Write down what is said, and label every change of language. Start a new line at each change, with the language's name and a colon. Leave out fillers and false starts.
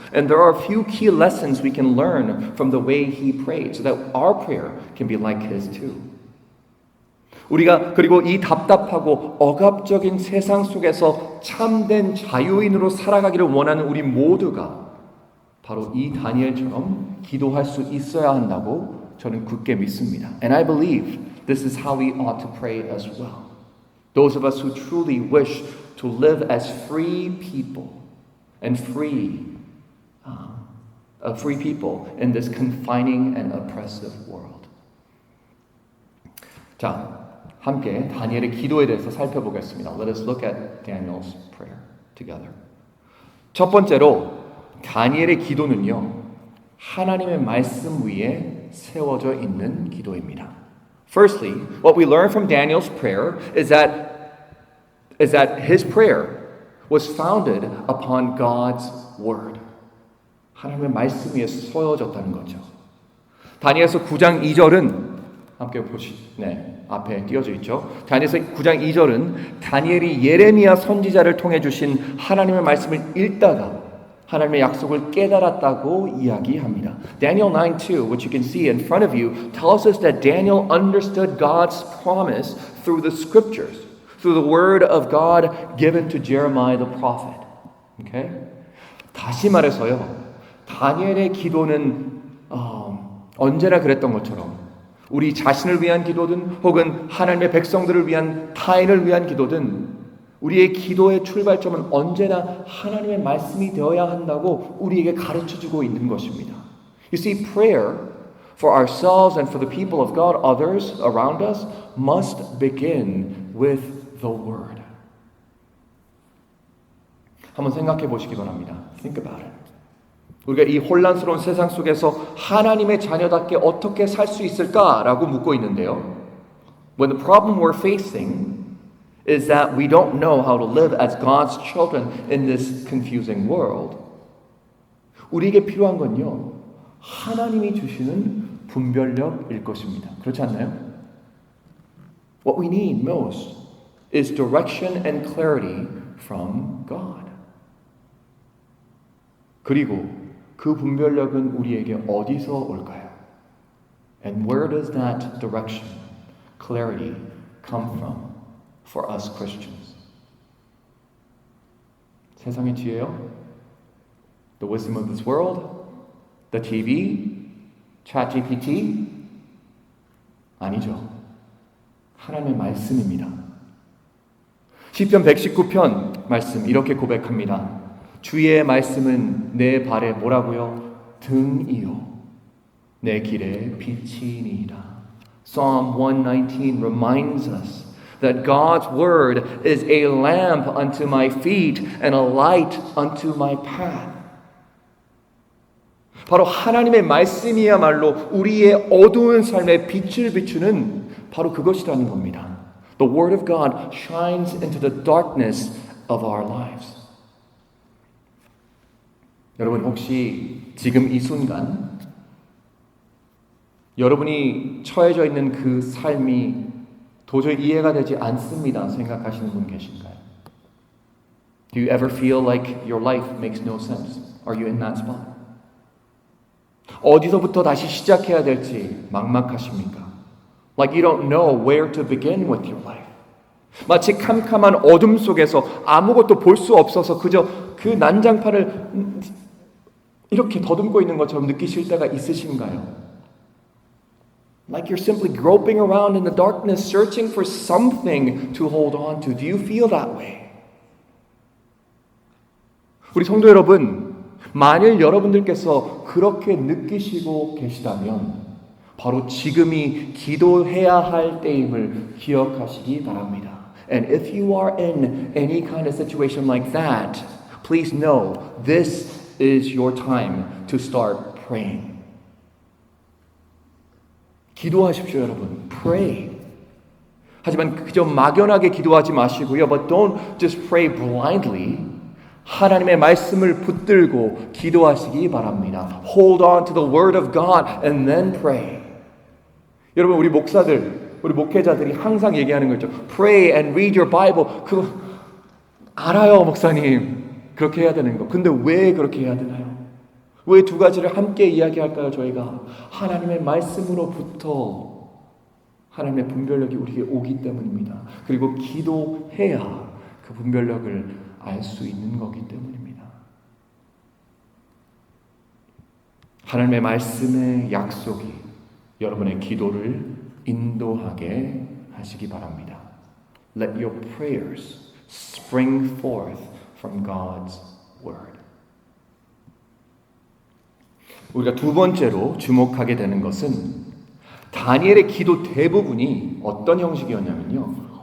English: And there are a few key lessons we can learn from the way he prayed so that our prayer can be like his too.
Korean: 우리가 그리고 이 답답하고 억압적인 세상 속에서 참된 자유인으로 살아가기를 원하는 우리 모두가 바로 이 다니엘처럼 기도할 수 있어야 한다고 저는 굳게 믿습니다.
English: And I believe this is how we ought to pray as well. Those of us who truly wish to live as free people and free people in this confining and oppressive world.
Korean: 자, 함께 다니엘의 기도에 대해서 살펴보겠습니다.
English: Let us look at Daniel's prayer together.
Korean: 첫 번째로 다니엘의 기도는요, 하나님의 말씀 위에 세워져 있는 기도입니다.
English: Firstly, what we learn from Daniel's prayer is that his prayer was founded upon God's word.
Korean: 하나님의 말씀 위에 세워졌다는 거죠. 다니엘서 9장 2절은 함께 앞에 띄어져 있죠. 다니엘서 9장 2절은 다니엘이 예레미야 선지자를 통해 주신 하나님의 말씀을 읽다가 하나님의 약속을 깨달았다고 이야기합니다.
English: Daniel 9:2, which you can see in front of you, tells us that Daniel understood God's promise through the scriptures, through the word of God given to Jeremiah the prophet. Okay?
Korean: 다시 말해서요, 다니엘의 기도는 언제나 그랬던 것처럼 우리 자신을 위한 기도든 혹은 하나님의 백성들을 위한 타인을 위한 기도든 우리의 기도의 출발점은 언제나 하나님의 말씀이 되어야 한다고 우리에게 가르쳐주고 있는 것입니다.
English: You see, prayer for ourselves and for the people of God, others around us, must begin with the Word.
Korean: 한번 생각해 보시기 바랍니다.
English: Think about it.
Korean: 우리가 이 혼란스러운 세상 속에서 하나님의 자녀답게 어떻게 살 수 있을까라고 묻고 있는데요.
English: When the problem we're facing is that we don't know how to live as God's children in this confusing world.
Korean: 우리에게 필요한 건요, 하나님이 주시는 분별력일 것입니다. 그렇지 않나요?
English: What we need most is direction and clarity from God.
Korean: 그리고 그 분별력은 우리에게 어디서 올까요?
English: And where does that direction, clarity, come from for us Christians?
Korean: 세상의 지혜요?
English: The wisdom of this world? The TV? ChatGPT?
Korean: 아니죠. 하나님의 말씀입니다. 시편 119편 말씀 이렇게 고백합니다. 주의 말씀은 내 발에 뭐라고요? 등이요 내 길에 빛이니이다.
English: Psalm 119 reminds us that God's word is a lamp unto my feet and a light unto my path.
Korean: 바로 하나님의 말씀이야말로 우리의 어두운 삶에 빛을 비추는 바로 그것이라는 겁니다.
English: The word of God shines into the darkness of our lives.
Korean: 여러분 혹시 지금 이 순간 여러분이 처해져 있는 그 삶이 도저히 이해가 되지 않습니다 생각하시는 분 계신가요?
English: Do you ever feel like your life makes no sense? Are you in that spot?
Korean: 어디서부터 다시 시작해야 될지 막막하십니까?
English: Like you don't know where to begin with your life.
Korean: 마치 캄캄한 어둠 속에서 아무것도 볼 수 없어서 그저 그 난장판을 이렇게 더듬고 있는 것처럼 느끼실 때가 있으신가요?
English: Like you're simply groping around in the darkness, searching for something to hold on to. Do you feel that way?
Korean: 우리 성도 여러분, 만일 여러분들께서 그렇게 느끼시고 계시다면 바로 지금이 기도해야 할 때임을 기억하시기 바랍니다.
English: And if you are in any kind of situation like that, please know this is your time to start praying.
Korean: 기도하십시오, 여러분.
English: Pray.
Korean: 하지만 그저 막연하게 기도하지 마시고요.
English: But don't just pray blindly.
Korean: 하나님의 말씀을 붙들고 기도하시기 바랍니다.
English: Hold on to the word of God and then pray.
Korean: 여러분 우리 목사들, 우리 목회자들이 항상 얘기하는 거죠.
English: Pray and read your Bible.
Korean: 그거 알아요, 목사님. 그렇게 해야 되는 거. 근데 왜 그렇게 해야 되나요? 왜 두 가지를 함께 이야기할까요, 저희가? 하나님의 말씀으로부터 하나님의 분별력이 우리에게 오기 때문입니다. 그리고 기도해야 그 분별력을 알 수 있는 거기 때문입니다. 하나님의 말씀의 약속이 여러분의 기도를 인도하게 하시기 바랍니다.
English: Let your prayers spring forth from God's word.
Korean: 우리가 두 번째로 주목하게 되는 것은 다니엘의 기도 대부분이 어떤 형식이었냐면요.